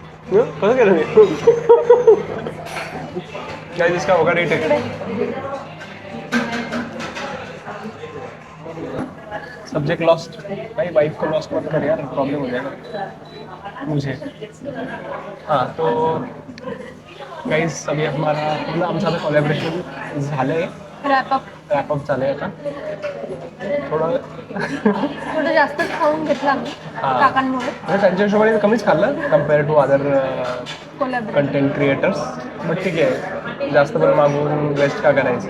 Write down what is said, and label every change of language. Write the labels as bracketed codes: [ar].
[mr] कसं केलं मी काय [hi] जिसका होगा रेट है. सब्जेक्ट लॉस्ट भाई, वाइफ को लॉस्ट मत कर यार, प्रॉब्लम हो जाएगा मुझे. हाँ तो गाइस, अभी हमारा मतलब [mr] आमचं आता कोलॅबरेशन झालं आहे, रॅपअप झालं आहे आता. थोडं जास्तच खाऊन घेतला आम्ही काकांमुळे. त्यांच्या हिशोबाने कमीच खाल्लं [en] compare to other content creators, [mr] but ठीक आहे, जास्त पण मागून वेस्ट का करायचं.